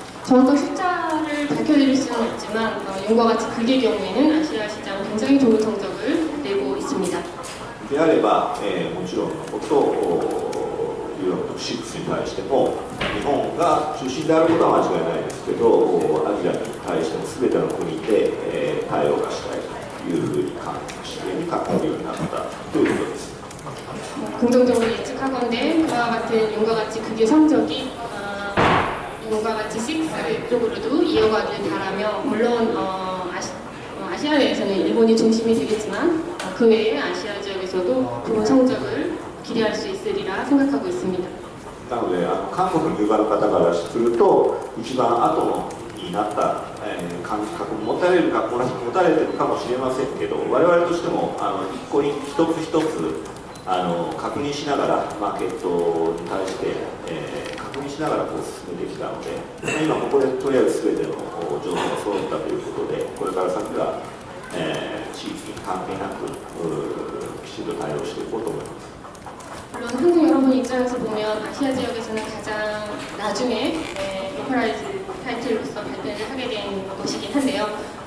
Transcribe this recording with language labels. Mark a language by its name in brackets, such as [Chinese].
[Korean] 정확한 숫자를 밝혀드릴 수는 없지만 용과 같이 극의 경우에는 아시아 시장 굉장히 좋은 성적을 내고 있습니다. [Japanese] であれば、もちろんのこと6に対しても日本が中心であることは間違いないですけど、アジアに対しても全ての国で、対応がしたいというふうに考えるようになったということです。 [Korean] 긍정적으로 예측하건대 그와 같은 용과 같이 극의 성적이 용과 같이 6 쪽으로도 이어가길 바라며 물론 아시아 내에서는 일본이 중심이 되겠지만 그 외에 아시아 지역에서도 좋은 성적을 기대할 수 있으리라 생각하고 있습니다. [Japanese] なので韓国のユーザーの方からすると一番後になった、感覚を持たれるか持たれているかもしれませんけど、我々としても一つ一つ確認しながらマーケットに対して、確加味しながらこう進めてきたので、今ここでとりあえず全ての情報が揃ったということで、これから先は、地域に関係なくきちんと対応していこうと思います。 [Korean] 물론 한국 여러분 입장에서 보면 아시아 지역에서는 가장 나중에 로컬라이즈 타이틀로서 발표를 하게 된 곳이긴 한데요.